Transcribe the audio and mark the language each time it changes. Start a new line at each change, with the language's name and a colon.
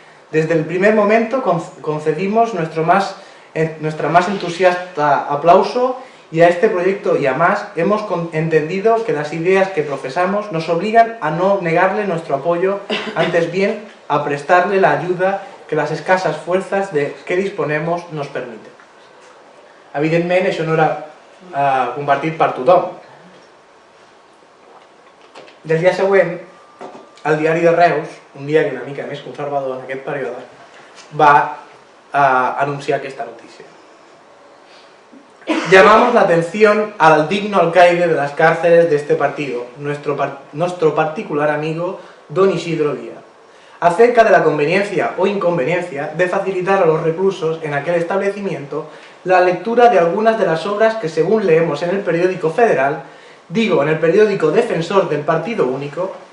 Spanish: Desde el primer momento concedimos nuestra más entusiasta aplauso y a este proyecto y a más hemos entendido que las ideas que profesamos nos obligan a no negarle nuestro apoyo, antes bien a prestarle la ayuda que las escasas fuerzas de que disponemos nos permiten.
Catalan: Evidentment, això no era compartit per tothom. Del dia següent, el diari de Reus, un diari una mica més conservador en aquest període, va anunciar aquesta notícia.
Spanish: Llamamos la atención al digno alcaide de las cárceles de este partido, nuestro particular amigo don Isidro Díaz, acerca de la conveniencia o inconveniencia de facilitar a los reclusos en aquel establecimiento la lectura de algunas de las obras que, según leemos en el periódico federal, en el periódico defensor del Partido Único,